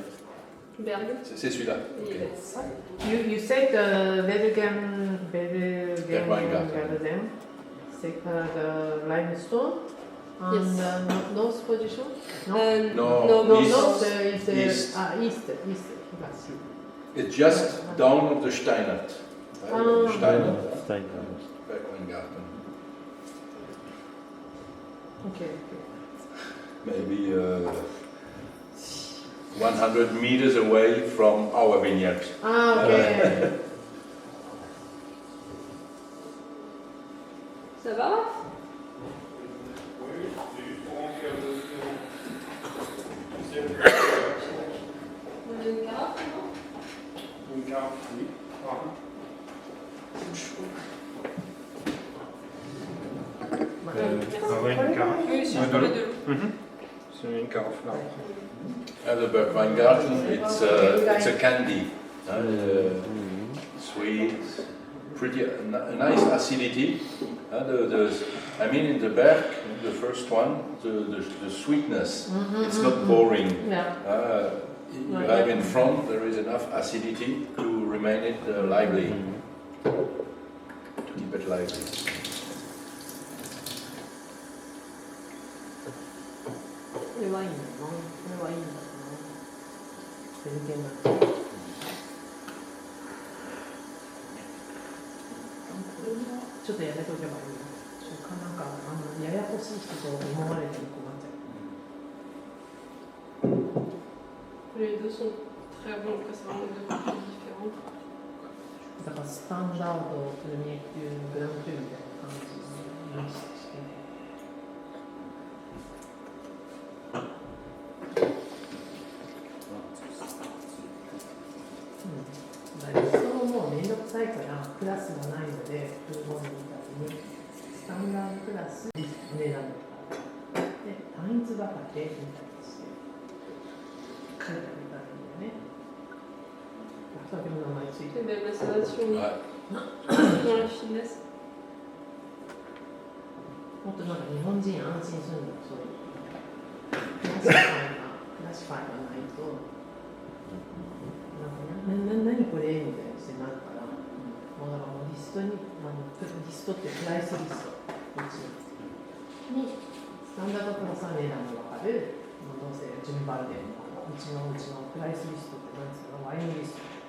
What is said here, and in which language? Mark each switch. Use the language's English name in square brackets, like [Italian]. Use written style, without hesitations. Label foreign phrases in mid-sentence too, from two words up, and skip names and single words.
[French] Berg. C'est celui-là. [English] Yes. You said Bergweingarten, c'est the limestone and Yes. north position? No, North is east. East. It's just down of the Steinert. Steinert. Bergweingarten. Okay. Maybe 100 meters away from our vineyard. Ah, okay. [French] Ça va? Une carafe, non? Une carafe, oui. Une carafe. Oui, si je peux les deux. C'est une carafe là. [English] The Bergweingarten, it's a candy. Sweet, pretty a nice acidity. I mean, in the back, the first one, the sweetness. It's not boring. Yeah. You have in front, there is enough acidity to remain it lively, to keep it lively. [Japanese] これはいいんだな。これはいいんだな。全然な。これはちょっとやめとけばいいな。なんかややこしい人と思われても困っちゃう。 [French] Les deux sont très bons, c'est vraiment deux parties différentes. [Japanese] だからスタンダードプレミエっていうグランプリみたいな感じにイメージして。それももうめんどくさいからクラスがないのでフルボンドみたいにスタンダードクラス値段とかで単一ばかりみたいにして書いてあげたらいいんだよね。お酒の名前ついてる。 [French] C'est même l'installation dans la finesse. [Japanese] もっとなんか日本人安心するんだよ、そういうクラシファイがないとなんか何これみたいにしてなるから、もうだからもうリストってプライスリストにスタンダードプラスは値段が分かる、どうせ順番でうちのプライスリストって何ですか、ワインリスト。